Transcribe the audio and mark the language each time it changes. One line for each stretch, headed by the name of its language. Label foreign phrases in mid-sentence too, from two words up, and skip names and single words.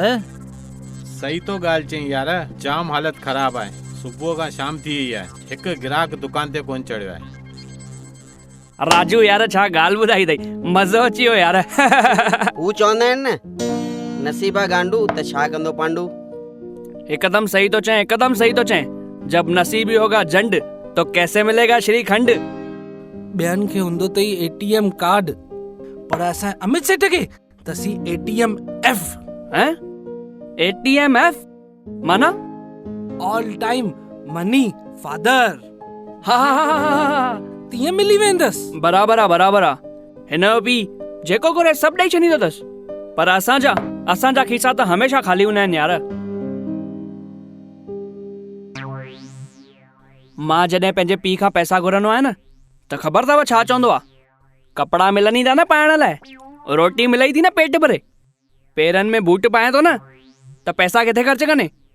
Sindhi: सही तो ॻाल्हि चई यार, जाम हालत ख़राब आहे। सुबुह खां शाम थी वई आहे, हिकु ग्राहक दुकान ते कोन चढ़ियो आहे। राजू यार छा ॻाल्हि ॿुधाई अथई, मज़ो अची वियो यार। हू चवंदा आहिनि न नसीबा गांडू त छा कंदो पांडू। एकदम सही तो चए, एकदम सही तो चए।
Hindi: जब नसीब ही होगा झंड तो कैसे मिलेगा श्रीखंड।
Sindhi: ॿियनि खे हूंदो अथई
English: ATM card,
Sindhi: पर असां अमित सेठ खे तसी एटीएम एफ। हैं? एटीएम एफ माना
English: All Time Money Father.
Sindhi: हा तीअं मिली वेंदसि। बराबर आहे। हिन जो पी जेको करे सभु ॾेई छॾींदो अथसि, पर असांजा खीसा त हमेशा ख़ाली हूंदा आहिनि यार। मां जॾहिं पंहिंजे पीउ खां पैसा घुरंदो आहियां न त ख़बर अथव छा चवंदो आहे, कपिड़ा मिलनि था न पाइण लाइ, रोटी मिले थी न पेट भरे, पेरनि में बूट पाए थो न त पैसा किथे ख़र्च कने।